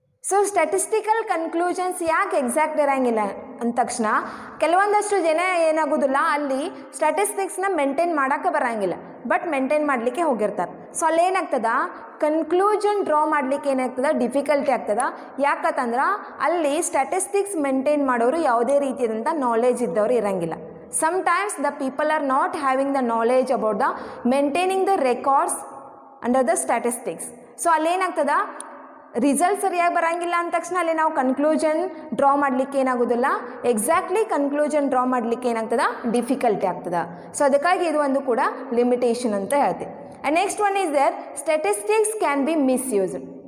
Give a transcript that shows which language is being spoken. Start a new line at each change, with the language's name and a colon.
Kannada: So statistical conclusions ಯಾಕೆ exact ಇರೋಂಗಿಲ್ಲ ಅಂದ ತಕ್ಷಣ ಕೆಲವೊಂದಷ್ಟು ಜನ ಏನಾಗೋದಿಲ್ಲ, ಅಲ್ಲಿ ಸ್ಟ್ಯಾಟಿಸ್ಟಿಕ್ಸ್ನ ಮೇಂಟೈನ್ ಮಾಡೋಕ್ಕೆ ಬರೋಂಗಿಲ್ಲ, ಬಟ್ ಮೇಂಟೈನ್ ಮಾಡಲಿಕ್ಕೆ ಹೋಗಿರ್ತಾರೆ. ಸೊ ಅಲ್ಲೇನಾಗ್ತದೆ, ಕನ್ಕ್ಲೂಷನ್ ಡ್ರಾ ಮಾಡಲಿಕ್ಕೆ ಏನಾಗ್ತದೆ, ಡಿಫಿಕಲ್ಟಿ ಆಗ್ತದೆ. ಯಾಕಂತಂದ್ರೆ ಅಲ್ಲಿ ಸ್ಟ್ಯಾಟಿಸ್ಟಿಕ್ಸ್ ಮೇಂಟೈನ್ ಮಾಡೋರು ಯಾವುದೇ ರೀತಿಯಾದಂಥ ನಾಲೆಜ್ ಇದ್ದವರು ಇರೋಂಗಿಲ್ಲ.
English: sometimes the people are not having the knowledge about the maintaining the records under the statistics.
Kannada: So ಅಲ್ಲೇನಾಗ್ತದೆ, result ಸರಿಯಾಗಿ ಬರೋಂಗಿಲ್ಲ ಅಂದ ತಕ್ಷಣ ಅಲ್ಲಿ ನಾವು ಕನ್ಕ್ಲೂಷನ್ ಡ್ರಾ ಮಾಡಲಿಕ್ಕೆ ಏನಾಗೋದಿಲ್ಲ, ಎಕ್ಸಾಕ್ಟ್ಲಿ ಕನ್ಕ್ಲೂಷನ್ ಡ್ರಾ ಮಾಡಲಿಕ್ಕೆ ಏನಾಗ್ತದೆ, ಡಿಫಿಕಲ್ಟಿ ಆಗ್ತದೆ. ಸೊ ಅದಕ್ಕಾಗಿ ಇದು ಒಂದು ಕೂಡ ಲಿಮಿಟೇಷನ್ ಅಂತ ಹೇಳ್ತೀವಿ.
English: And next one is there, statistics can be misused.